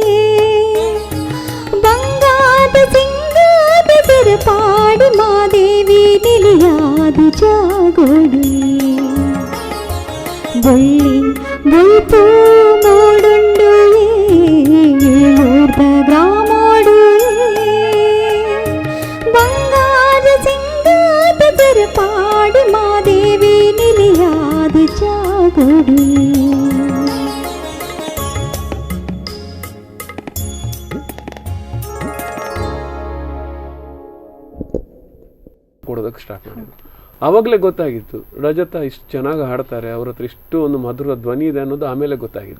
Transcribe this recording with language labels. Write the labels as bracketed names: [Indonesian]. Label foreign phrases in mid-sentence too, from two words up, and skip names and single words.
[Tulu] ಬಂಗಾದ ಸಿಂಗಾದ ಸರಪಾಡಿ ಮಾದೇವಿ ನೆಲೆಯಾದ ಜಾಗೋಡುಯೇ ಬಳ್ಳಿ ಬುಲ್ಪು ಮೂಡುಂಡು ಏಳೂರ್ದ ಗ್ರಾಮೋಡುಯೇ ಬಂಗಾದ ಸಿಂಗಾದ ಸರಪಾಡಿ ಮಾದೇವಿ ನೆಲೆಯಾದ ಜಾಗೋಡುಯೇ [Kannada] ಕೊಡೋದಕ್ಕೆ ಸ್ಟಾರ್ಟ್ ಮಾಡಿದ್ರು. ಆವಾಗಲೇ ಗೊತ್ತಾಗಿತ್ತು ರಜತ ಇಷ್ಟು ಚೆನ್ನಾಗಿ ಹಾಡ್ತಾರೆ, ಅವ್ರ ಹತ್ರ ಇಷ್ಟು ಒಂದು ಮಧುರ ಧ್ವನಿ ಇದೆ ಅನ್ನೋದು ಆಮೇಲೆ ಗೊತ್ತಾಗಿದ್ದು.